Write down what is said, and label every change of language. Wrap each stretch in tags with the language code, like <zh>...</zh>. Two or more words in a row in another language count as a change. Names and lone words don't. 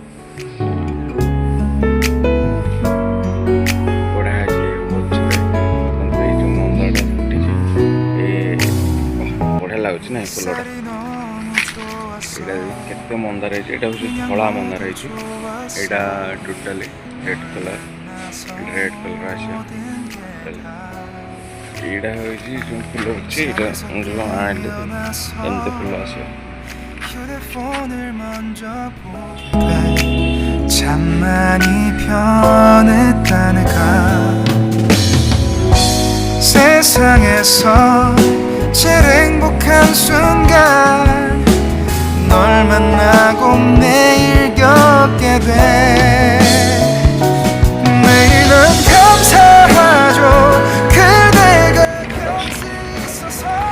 <or>ବଢ଼ିଆ ହେଇଛି ଗଛରେ ଏଇ ଯେଉଁ ମନ୍ଦାରଟା ଫୁଟିଛି ବଢ଼ିଆ ଲାଗୁଛି ନା ଏ ଫୁଲଟା ଏଇଟା କେତେ ମନ୍ଦାର ହେଇଛି ଏଇଟା ହେଉଛି ଧଳା ମନ୍ଦାର ହେଇଛି ଏଇଟା</or> <en>totally red color</en> <or>ଆସିବ ଏଇଟା ହେଉଛି ଯେଉଁ ଫୁଲ ଅଛି ଏଇଟା ଯେଉଁ ଆଣିଲେ ଏମିତି ଫୁଲ ଆସିବ</or> <ko>참 많이 변했다니까 세상에서 제일 행복한 순간 널 만나고 매일 겪게 돼 매일은 감사하죠 그대가 곁에 있어서</ko>